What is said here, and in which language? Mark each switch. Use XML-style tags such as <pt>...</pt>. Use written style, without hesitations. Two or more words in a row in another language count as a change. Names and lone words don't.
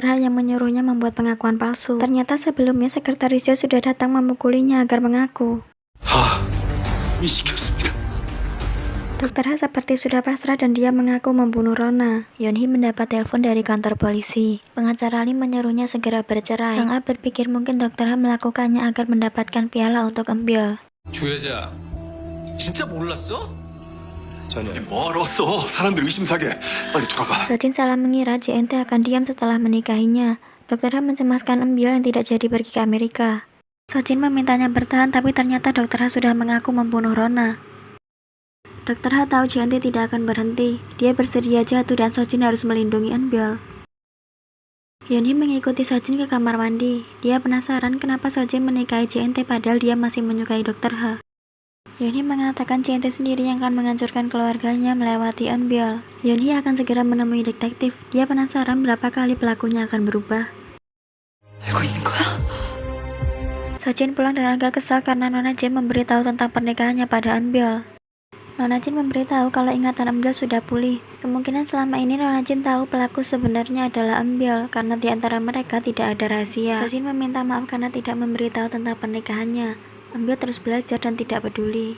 <id>Ha yang menyuruhnya membuat pengakuan palsu. Ternyata sebelumnya sekretaris Jo sudah datang memukulinya agar mengaku. Dr. Ha seperti sudah pasrah dan dia mengaku membunuh Rona. Yeonhee mendapat telepon dari kantor polisi. Pengacara Lee menyuruhnya segera bercerai. Sang A berpikir mungkin Dr. Ha melakukannya agar mendapatkan piala untuk Ambil.</id> <ko>주혜자, 진짜 몰랐어? 전혀. 멀었어. 사람들 의심사게. 빨리 돌아가.</ko> <id>Sojin salah mengira JNT akan diam setelah menikahinya. Dr. Ha mencemaskan Ambil yang tidak jadi pergi ke Amerika. Sojin memintanya bertahan, tapi ternyata Dr. Ha sudah mengaku membunuh Rona. Dr. Ha tahu JNT tidak akan berhenti. Dia bersedia jatuh dan Sojin harus melindungi Ambil. Yeonhee mengikuti Sojin ke kamar mandi. Dia penasaran kenapa Sojin menikahi JNT padahal dia masih menyukai Dr. Ha. Yeonhee mengatakan JNT sendiri yang akan menghancurkan keluarganya melewati Ambil. Yeonhee akan segera menemui detektif. Dia penasaran berapa kali pelakunya akan berubah.</id> <ko>알고 있는 거야?</ko> <id>Sojin pulang dan agak kesal karena Nona Jin memberitahu tentang pernikahannya pada Ambil. Nona Jin memberitahu kalau ingatan Ambil sudah pulih. Kemungkinan selama ini Nona Jin tahu pelaku sebenarnya adalah Ambil karena di antara mereka tidak ada rahasia. Sojin meminta maaf karena tidak memberitahu tentang pernikahannya. Ambil terus belajar dan tidak peduli.</id>